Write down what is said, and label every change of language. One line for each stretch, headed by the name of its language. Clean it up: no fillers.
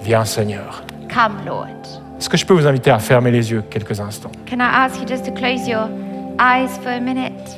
French: Viens, Seigneur.
English: Come, Lord.
French: Est-ce que je peux vous inviter à fermer les yeux quelques instants?
English: Can I ask you just to close your eyes for a minute?